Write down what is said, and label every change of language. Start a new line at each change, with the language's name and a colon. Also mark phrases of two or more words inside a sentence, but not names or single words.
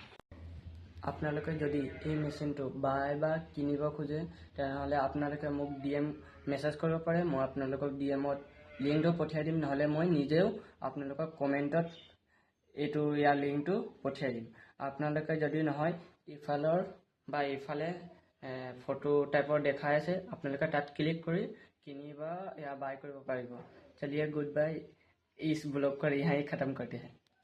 Assamese: আপোনালোকে যদি এই মেচিনটো বাই বা কিনিব খোজে তেনেহ'লে আপোনালোকে মোক DM মেছেজ কৰিব পাৰে। মই আপোনালোকক DMত লিংকটো পঠিয়াই দিম, নহ'লে মই নিজেও আপোনালোকক কমেণ্টত ইয়াৰ লিংকটো পঠিয়াই দিম। আপোনালোকে যদি নহয় ইফালৰ বা ইফালে ফটো টাইপৰ দেখাই আছে, আপোনালোকে তাত ক্লিক কৰি কিনিবা या बाय কৰিব পাৰিব।
Hindi: चलिए
English: good bye.
Hindi: इस ब्लॉग को यहाँ ही ख़त्म करते हैं।